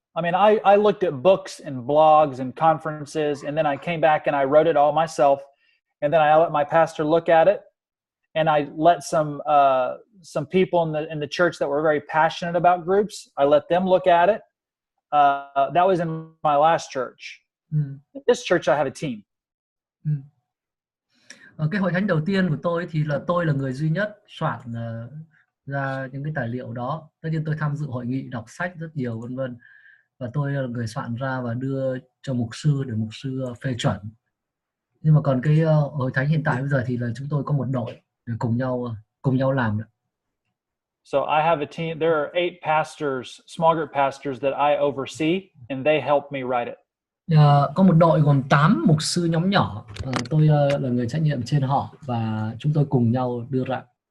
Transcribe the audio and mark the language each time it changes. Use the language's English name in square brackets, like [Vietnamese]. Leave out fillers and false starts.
[English] I mean, I looked at books and blogs and conferences, and then I came back and I wrote it all myself. And then I let my pastor look at it, and I let some people in the church that were very passionate about groups, I let them look at it. That was in my last church. In this church, I have a team. [Vietnamese] Ở cái hội thánh đầu tiên của tôi thì là tôi là người duy nhất soạn ra những cái tài liệu đó. Tất nhiên tôi tham dự hội nghị, đọc sách rất nhiều vân vân, và tôi là người soạn ra và đưa cho mục sư để mục sư phê chuẩn. Nhưng mà còn cái hội thánh hiện tại bây giờ thì là chúng tôi có một đội để cùng nhau làm được. [English] So I have a team. There are 8 pastors, small group pastors that I oversee, and they help me write it. [Vietnamese] Có một đội gồm 8 mục sư nhóm nhỏ. Tôi là người trách nhiệm trên họ và chúng tôi cùng nhau đưa ra.